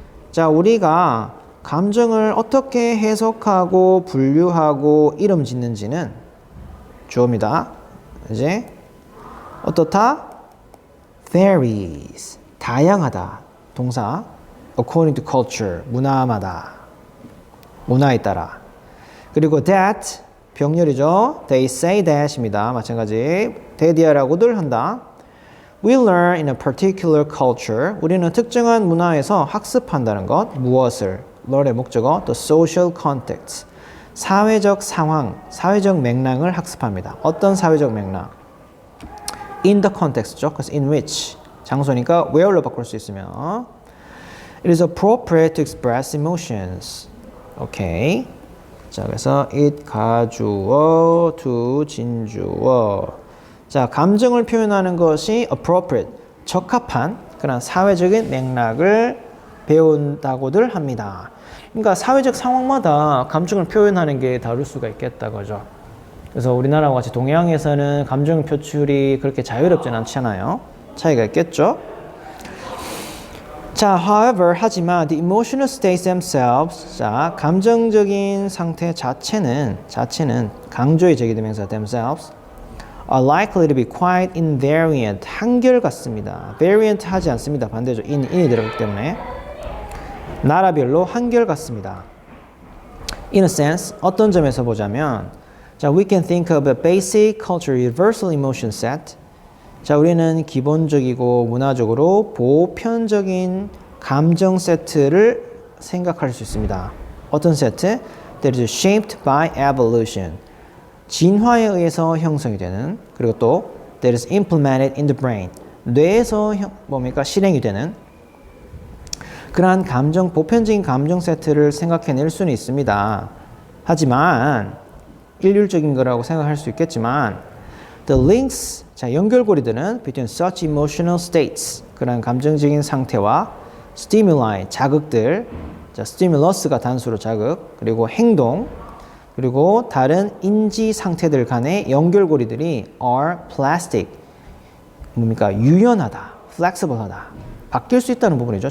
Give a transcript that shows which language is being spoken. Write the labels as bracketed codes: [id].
[ko] 자, 우리가 감정을 어떻게 해석하고 분류하고 이름 짓는지는 주어입니다. 이제 어떻다? varies. 다양하다. 동사. [en] according to culture. [ko] 문화마다. 문화에 따라. 그리고 that 병렬이죠. [en] They say that입니다. [ko] 마찬가지. 데디아라고들 한다. [en] We learn in a particular culture. [ko] 우리는 특정한 문화에서 학습한다는 것. 무엇을? learn의 목적어. [en] The social context. [ko] 사회적 상황, 사회적 맥락을 학습합니다. 어떤 사회적 맥락? In the context죠. 그래서 in which. 장소니까 where로 바꿀 수 있으면. [en] It is appropriate to express emotions. [ko] 오케이. 자, 그래서 it 가주어, to 진주어. 자, 감정을 표현하는 것이 appropriate, 적합한 그런 사회적인 맥락을 배운다고들 합니다. 그러니까 사회적 상황마다 감정을 표현하는 게 다를 수가 있겠다, 그죠? 그래서 우리나라와 같이 동양에서는 감정 표출이 그렇게 자유롭진 않잖아요. 차이가 있겠죠? [en] 자, however, 하지만 the emotional states themselves, 자, [ko] 감정적인 상태 자체는 강조의 제기대명사 [en] themselves, are likely to be quite invariant, 한결같습니다. [ko] variant 하지 않습니다. 반대죠. in이 들어가기 때문에 나라별로 한결같습니다. [en] In a sense, [ko] 어떤 점에서 보자면 [en] 자, we can think of a basic cultural universal emotion set. [ko] 자, 우리는 기본적이고 문화적으로 보편적인 감정 세트를 생각할 수 있습니다. 어떤 세트? [en] That is shaped by evolution. [ko] 진화에 의해서 형성이 되는, 그리고 또 [en] that is implemented in the brain. [ko] 뇌에서 실행이 되는 그러한 보편적인 감정 세트를 생각해낼 수는 있습니다. 하지만 일률적인 거라고 생각할 수 있겠지만 the links, 자, 연결고리들은 [en] between such emotional states, [ko] 그런 감정적인 상태와 stimuli, 자극들, 자, stimulus가 단수로 자극, 그리고 행동, 그리고 다른 인지 상태들 간의 연결고리들이 [en] are plastic, [ko] 유연하다, flexible하다, 바뀔 수 있다는 부분이죠.